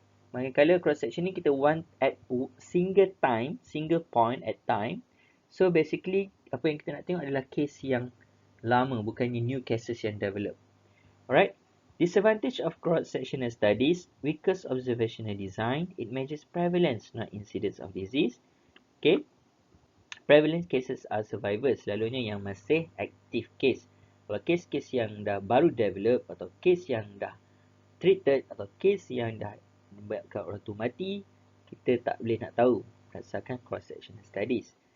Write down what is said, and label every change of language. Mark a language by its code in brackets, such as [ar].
[ms] Manakala [en] cross section [ms] ni kita [en] want at single point at time. [ms] So basically apa yang kita nak tengok adalah case yang lama, bukannya [en] new cases [ms] yang develop. [en] Alright. Disadvantage of cross-sectional studies, weaker observational design, it measures prevalence, not incidence of disease. Okay. Prevalence cases are survivors, [ms] selalunya yang masih [en] active case. [ms] Kalau case-case yang dah baru develop atau case yang dah treated atau case yang dah menyebabkan orang tu mati, kita tak boleh nak tahu berdasarkan cross-sectional studies.